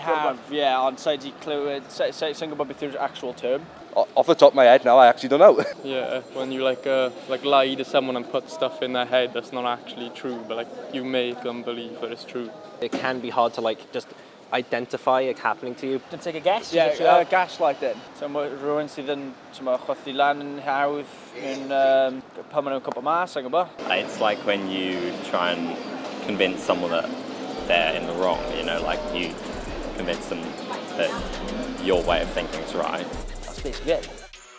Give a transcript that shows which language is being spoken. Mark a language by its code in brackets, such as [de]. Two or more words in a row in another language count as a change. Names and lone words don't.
[en] I have, yeah, on sides included. Say something about the actual term. Off the top of my head now, I actually don't know. Yeah, when you like lie to someone and put stuff in their head that's not actually true, but like you make them believe that it's true. It can be hard to like just identify it happening to you. Can take a guess? Yeah, gaslighting. [cy] So rhywun sydd yn chwythu lan yn hawdd yn pan maen nhw'n cwmpa mas, ag yma. [en] It's like when you try and convince someone that they're in the wrong, like you convince them that your way of thinking is right. That's basically it.